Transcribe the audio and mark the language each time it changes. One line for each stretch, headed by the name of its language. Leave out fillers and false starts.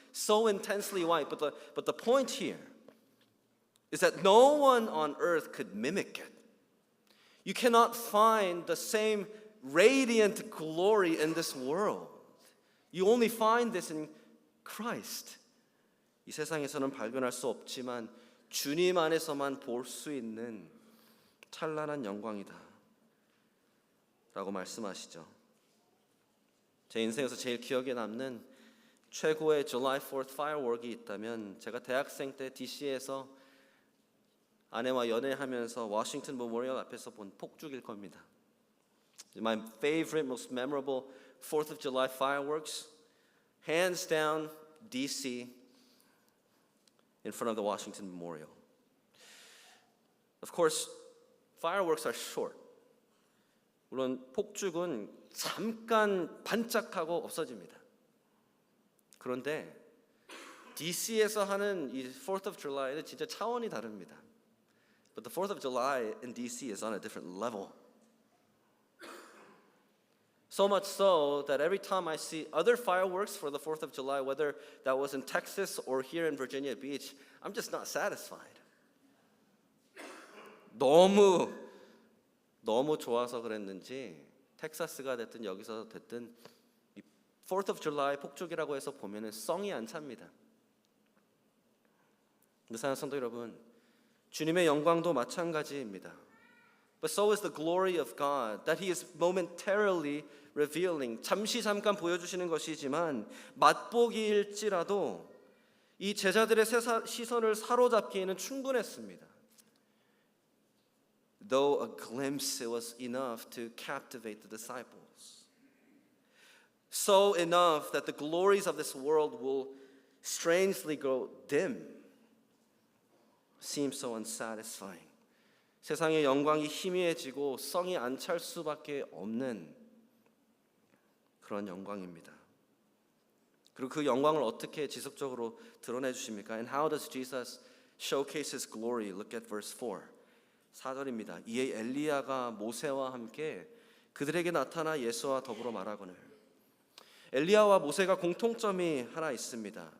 English: so intensely white. But the point here is that no one on earth could mimic it. You cannot find the same radiant glory in this world. You only find this in Christ.
Korean: 이 세상에서는 발견할 수 없지만 주님 안에서만 볼 수 있는 찬란한 영광이다 라고 말씀하시죠. 제 인생에서 제일 기억에 남는 최고의 July 4th firework이 있다면 제가 대학생 때 DC에서 아내와 연애하면서 워싱턴 메모리얼 앞에서 본 폭죽일 겁니다.
English: My favorite, most memorable 4th of July fireworks, hands down, DC, in front of the Washington Memorial. Of course, fireworks are short.
Korean: 물론 폭죽은 잠깐 반짝하고 없어집니다. 그런데 DC에서 하는 이 4th of July는 진짜 차원이 다릅니다.
English: But the 4th of July in DC is on a different level. So much so that every time I see other fireworks for the 4th of July, whether that was in Texas or here in Virginia Beach, I'm just not satisfied.
Korean: 너무 좋아서 그랬는지 텍사스가 됐든 여기서 됐든 이 4th of July 폭죽이라고 해서 보면은 성이 안 찹니다. 근데 사랑하는 성도 여러분, 주님의 영광도 마찬가지입니다.
English: But so is the glory of God that He is momentarily revealing.
Korean: 잠깐 보여주시는 것이지만 맛보기일지라도 이 제자들의 시선을 사로잡기에는 충분했습니다.
English: Though a glimpse it was enough to captivate the disciples. So enough that the glories of this world will strangely grow dim. Seems so unsatisfying.
Korean: 세상의 영광이 희미해지고 성이 안 찰 수밖에 없는 그런 영광입니다. 그리고 그 영광을 어떻게 지속적으로 드러내 주십니까?
English: And how does Jesus showcase His glory? Look at verse 4.
Korean: 4절입니다. 이에 엘리야가 모세와 함께 그들에게 나타나 예수와 더불어 말하거늘. 엘리야와 모세가 공통점이 하나 있습니다.